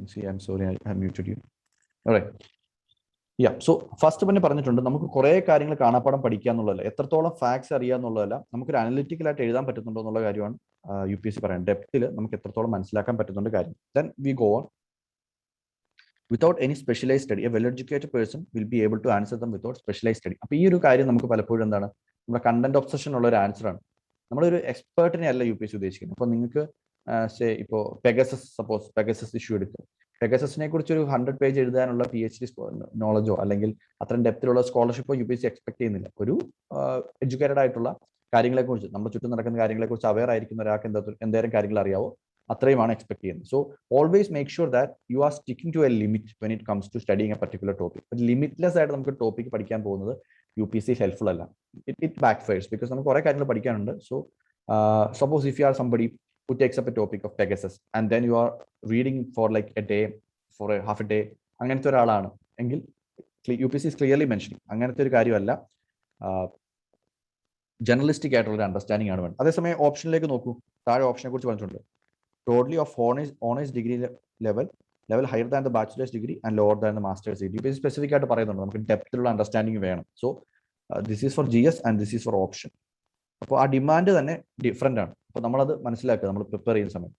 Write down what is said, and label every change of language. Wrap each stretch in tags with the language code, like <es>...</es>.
<en>I'm sorry, I muted you. Alright. Yeah, so</en> <ml>first തന്നെ പറഞ്ഞിട്ടുണ്ട്, നമുക്ക് കുറേ കാര്യങ്ങൾ കാണാപ്പാടം പഠിക്കുക എന്നുള്ളതല്ല, എത്രത്തോളം ഫാക്ട്സ് അറിയുക എന്നുള്ളതല്ല, നമുക്കൊരു അനലിറ്റിക്കലായിട്ട് എഴുതാൻ പറ്റുന്നുണ്ടോ എന്നുള്ള കാര്യമാണ് UPSC പറയുന്നത്. ഡെപ്തിൽ നമുക്ക് എത്രത്തോളം മനസ്സിലാക്കാൻ പറ്റുന്നുണ്ട് കാര്യം.</ml> <en>Then we go on. Without any specialized study, a well-educated person will be able to answer them without specialized study.</en> <ml>അപ്പോൾ ഈ ഒരു കാര്യം നമുക്ക് പലപ്പോഴും എന്താണ്, നമ്മുടെ കണ്ടന്റ് ഒബ്സഷൻ ഉള്ള ഒരു ആൻസറാണ്. നമ്മളൊരു എക്സ്പേർട്ടിനെ അല്ല UPSC ഉദ്ദേശിക്കുന്നത്. അപ്പോൾ നിങ്ങൾക്ക് ഇപ്പോൾ പെഗസസ് ഇഷ്യൂ എടുക്കുക, പെഗസസിനെ കുറിച്ച് ഒരു 100 പേജ് എഴുതാനുള്ള PhD നോളജോ അല്ലെങ്കിൽ അത്രയും ഡെപ്തിലുള്ള സ്കോളർഷിപ്പോ UPSC എക്സ്പെക്ട് ചെയ്യുന്നില്ല. ഒരു എഡ്യൂക്കേറ്റഡ് ആയിട്ടുള്ള കാര്യങ്ങളെക്കുറിച്ച്, നമ്മുടെ ചുറ്റും നടക്കുന്ന കാര്യങ്ങളെക്കുറിച്ച് അവെയർ ആയിരിക്കുന്ന ഒരാൾക്ക് എന്തേലും കാര്യങ്ങൾ അറിയാവോ, അത്രയുമാണ് എക്സ്പെക്ട് ചെയ്യുന്നത്.</ml> <en>So always make sure that you are sticking to a limit when it comes to studying a particular topic.</en> <ml>ഒരു ലിമിറ്റ്ലെസ് ആയിട്ട് നമുക്ക് ടോപ്പിക് പഠിക്കാൻ പോകുന്നത് UPSC ഹെൽപ്ഫുൾ അല്ല.</ml> <en>it backfires, because</en> <ml>നമുക്ക് കുറേ കാര്യങ്ങൾ പഠിക്കാനുണ്ട്.</ml> <en>so suppose if you are somebody who takes up a topic of Pegasus and then you are reading for like a day, for a half a day,</en> <ml>അങ്ങനത്തെ ഒരാളാണ് എങ്കിൽ</ml> <en>UPSC is clearly mentioning</en> <ml>അങ്ങനത്തെ ഒരു കാര്യമല്ല, journalistic ആയിട്ടുള്ള ഒരു understanding ആണ് വേണ്ടത്. അതേസമയം ഓപ്ഷനിലേക്ക് നോക്കൂ, താഴെ ഓപ്ഷനെ കുറിച്ച് പറഞ്ഞിട്ടുണ്ട്.</ml> <en>Totally of honours degree level higher than the bachelor's degree and lower than the master's degree.</en> <ml>UPSC specific ആയിട്ട് പറയുന്നുണ്ട് നമുക്ക് ഡെപ്തിലുള്ള അണ്ടർസ്റ്റാൻഡിംഗ് വേണം.</ml> <en>So this is for GS and this is for option.</en> <ml>അപ്പോൾ ആ ഡിമാൻഡ് തന്നെ ഡിഫറെൻ്റ് ആണ്. അപ്പോൾ നമ്മളത് മനസ്സിലാക്കുക നമ്മൾ പ്രിപ്പയർ ചെയ്യുന്ന സമയം.</ml>